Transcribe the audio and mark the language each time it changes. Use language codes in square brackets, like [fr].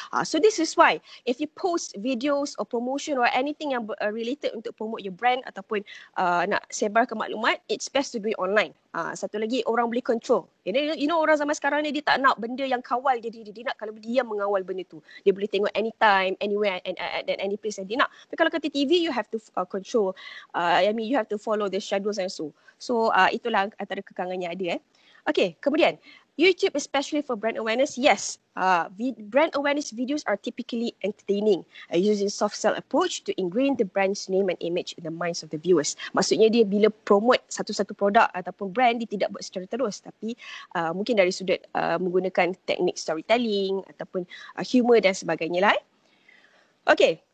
[en] So this is why, if you post videos or promotion or anything yang related untuk promote your brand [ms] ataupun nak sebarkan maklumat, [en] it's best to do it online. [ms] Satu lagi, orang boleh control. You know orang zaman sekarang ni, dia tak nak benda yang kawal dia nak kalau dia mengawal benda tu. Dia boleh tengok [en] anytime, anywhere and any place [ms] yang dia nak. Tapi kalau kata TV, [en] you have to control. You have to follow the schedules and so. [ms] So itulah antara kekangan yang ada. [en] Okay, [ms] kemudian [en] YouTube especially for brand awareness, yes. Brand awareness videos are typically entertaining, using soft sell approach to ingrain the brand's name and image in the minds of the viewers. [ms] Maksudnya dia bila promote satu-satu produk ataupun brand, dia tidak buat secara terus, tapi mungkin dari sudut menggunakan teknik storytelling ataupun humor dan sebagainya lah. Okay,